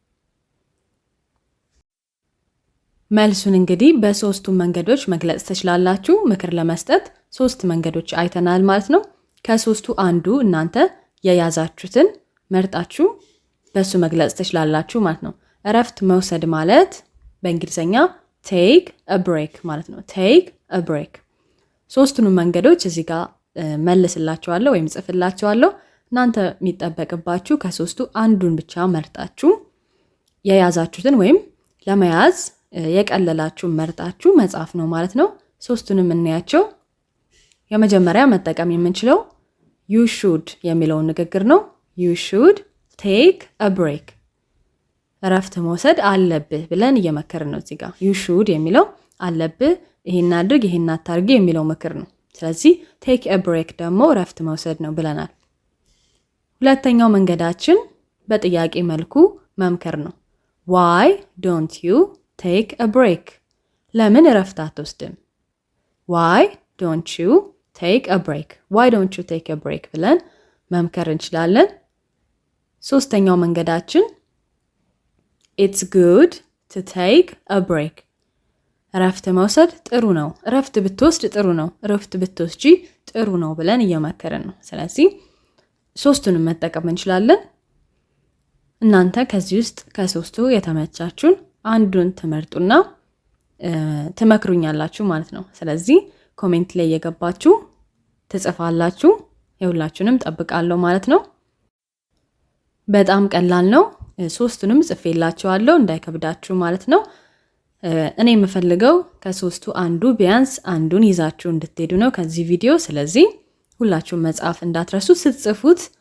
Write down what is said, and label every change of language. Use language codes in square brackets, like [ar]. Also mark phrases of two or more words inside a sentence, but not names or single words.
[am] መልሱን እንግዲህ በሶስቱ መንገዶች መግለጽ ትችላላችሁ። ምክር ለመስጠት ሶስት መንገዶች አይተናል ማለት ነው። ከሶስቱ አንዱ እናንተ የያዛችሁትን መርጣችሁ በሱ መግለጽ ትችላላችሁ ማለት ነው። እረፍት መውሰድ ማለት በእንግሊዘኛ take [en] a break [am] ማለት ነው። [en] take a break። [am] ሶስቱንም መንገዶች እዚህ ጋር መልስላችኋለሁ ወይም ጽፍላችኋለሁ። እናንተ የሚጠበቅባችሁ ከሶስቱ አንዱን ብቻ መርጣችሁ የያዛችሁትን ወይም ለመያዝ የቀለላችሁ መርጣችሁ መጻፍ ነው ማለት ነው። ሶስቱንም እናያቸው። የመጀመሪያ መጠቀም የምንችለው [en] you should [am] የሚለውን ንግግር ነው። [en] you should take a break [am] እረፍት መውሰድ አለብህ ብለን እየመከርን ነው። እዚህ ጋር [en] you should [am] የሚለው አለብህ፣ ይሄን አድርግ፣ ይሄን አታርግ የሚለው ምክር ነው። ስለዚህ [en] take a break [am] ደግሞ እረፍት መውሰድ ነው ብለናል። ሁለተኛው መንገዳችን በጥያቄ መልኩ መምከር ነው። [en] why don't you take a break [am] ለምን እረፍት አትወስድም? [en] why don't you take a break why don't you take a break [am] ብለን መምከር እንችላለን። ሶስተኛው መንገዳችን [en] it's good to take a break [am] እረፍት መውሰድ ጥሩ ነው፣ እረፍት ብትወስድ ጥሩ ነው፣ እረፍት ብትወስጂ ጥሩ ነው ብለን እየመከርን ነው። ስለዚህ ሶስቱንም መጠቀም እንችላለን። እናንተ ከዚህ ውስጥ ከሶስቱ የተመቻችሁን አንዱን ትመርጡና ትመክሩኛላችሁ ማለት ነው። ስለዚህ ኮሜንት ላይ የገባችሁ ትጽፋላችሁ። የሁላችሁንም ጠብቃለሁ ማለት ነው። በጣም ቀላል ነው። ሶስቱንም ጽፌላችኋለሁ እንዳይከብዳችሁ ማለት ነው። እኔ የምፈልገው ከሶስቱ አንዱ ቢያንስ አንዱን ይዛችሁ እንድትሄዱ ነው ከዚህ ቪዲዮ። ስለዚህ ሁላችሁም መጻፍ እንዳትረሱ፣ ስትጽፉት